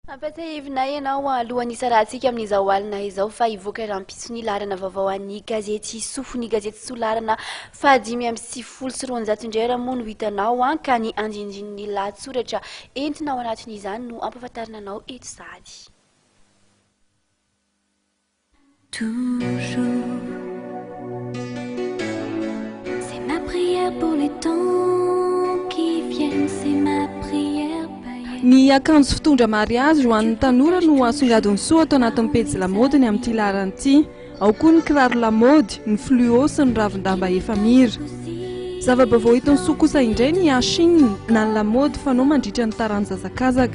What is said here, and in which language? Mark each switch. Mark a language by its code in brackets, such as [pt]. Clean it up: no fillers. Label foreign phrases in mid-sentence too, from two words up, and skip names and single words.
[mg] Ampathehevinay ianao alohan'ny isarahantsika amin'izao alina izao fa hivoaka rahampitso ny laharana vaovao an'ny gazety sofiny gazety solarana fahadimy amby sivifolo sy roanjato indray raha moa no hitanao ka ny andinindininy lahatsoratra entinao anatin'izany no ampahafantarina anao eto sady. [fr] Toujours, c'est ma prière pour les temps qui viennent, c'est ma prière païenne. [mg] Ny akanjo fitondra mariazy ho an'ny tanora no asongadiny soa atao anatin'ny pejy lamaody ny amin'ity laharana. Ao koa ny kiraro lamaody, ny fluo sy ny ravin-damba efamira. Zava-baovao hitony soa kosa indray ny Chine na ny lamaody fanao mandritra ny taran'zazakazaka.